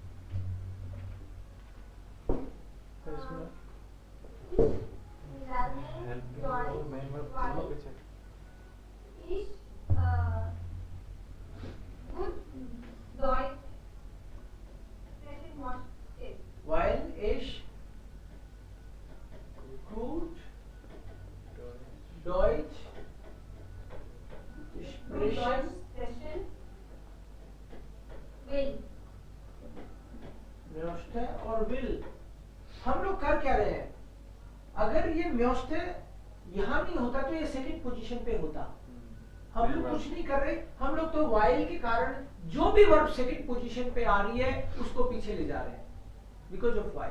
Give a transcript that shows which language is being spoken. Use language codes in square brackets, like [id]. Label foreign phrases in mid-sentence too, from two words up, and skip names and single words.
[de] Ich gut Deutsch sprechen möchte. Weil ich gut Deutsch sprechen sprechen will. [hi] म्योस्टे और विल. हम लोग कर क्या रहे हैं? अगर ये म्योस्टे यहाँ नहीं होता तो ये [en] second position [hi] पे होता. हम लोग कुछ नहीं कर रहे, हम लोग तो वाइल के कारण जो भी वर्ब [en] second position [hi] पे आ रही है उसको पीछे ले जा रहे हैं [en] because of [hi] वाइल.